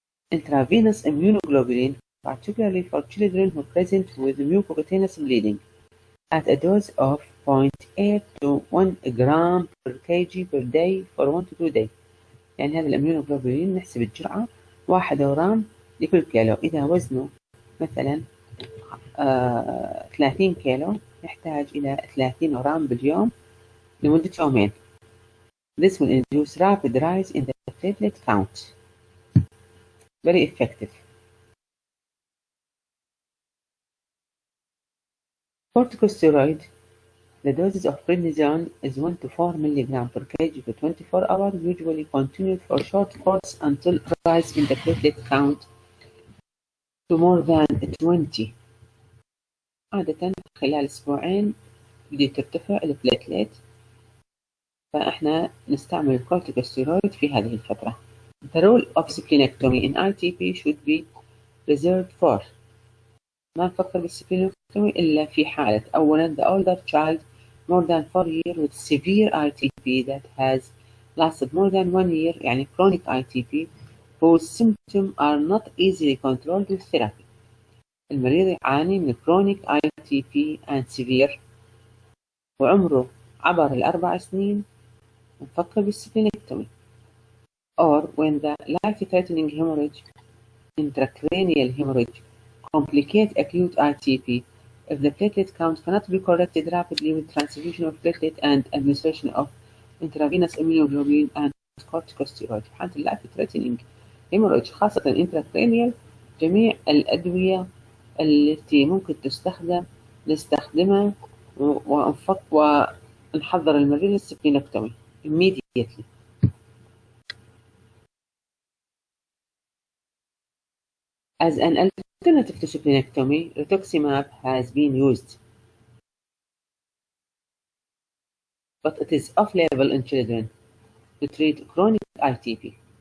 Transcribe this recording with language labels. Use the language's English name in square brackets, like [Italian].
[English] Intravenous immunoglobulin, particularly for children who present with mucocutaneous bleeding, at a dose of 0.8 to 1 gram per kg per day for 1 to 2 days. [Arabic] يعني هذا الاميونوجلوبولين نحسب الجرعة 1 غرام لكل كيلو. إذا وزنه مثلا 30 كيلو يحتاج إلى 30 غرام باليوم لمدة يومين. [English] This will induce rapid rise in the platelet count. Very effective. Corticosteroid. The dosage of prednisone is 1 to 4 mg per kg for 24 hours, usually continued for short course until rise in the platelet count to more than 20. [Arabic] عادة خلال أسبوعين بدي ترتفع البليتلت، فإحنا نستعمل الكورتيكوستيرويد في هذه الفترة. [English] The role of splenectomy in ITP should be reserved for. [Arabic] ما نفكر بالسبلينكتومي إلا في حالة أولا [English] the older child more than 4 years with severe ITP that has lasted more than 1 year يعني chronic ITP whose symptoms are not easily controlled with therapy. [Arabic] المريض يعاني من chronic ITP [English] and severe [Arabic] وعمره عبر ال4 سنين ونفكر بالسبلينكتومي. [English] or when the life-threatening hemorrhage, intracranial hemorrhage, complicate acute ITP if the platelet count cannot be corrected rapidly with transfusion of platelet and administration of intravenous immunoglobulin and corticosteroid. [Arabic] في حالة life-threatening hemorrhage خاصة intracranial جميع الأدوية التي ممكن نستخدمها ونحضر المريض للسبلينكتومي immediately. [English] As an alternative to splenectomy, rituximab has been used, but it is off-label in children to treat chronic ITP.